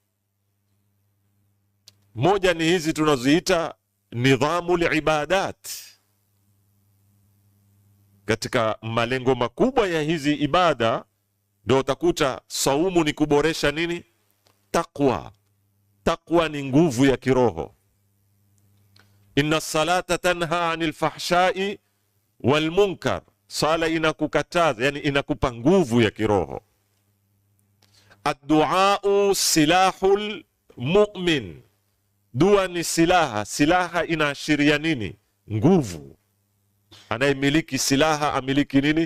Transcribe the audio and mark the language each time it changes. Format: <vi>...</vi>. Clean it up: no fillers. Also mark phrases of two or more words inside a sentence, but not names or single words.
<sw>Moja ni hizi tunazoita</sw> <ar>نظام العبادات.</ar> <sw>Katika malengo makubwa ya hizi ibada ndio utakuta saumu ni kuboresha nini? Taqwa. Taqwa ni nguvu ya kiroho.</sw> <ar>إن الصلاة تنهى عن الفحشاء والمنكر,</ar> <sw>sala inakukataza, yani inakupa nguvu ya kiroho.</sw> <ar>الدعاء سلاح المؤمن,</ar> <sw>dua ni silaha. Silaha inaashiria nini? Nguvu. Anayemiliki silaha amiliki nini?</sw>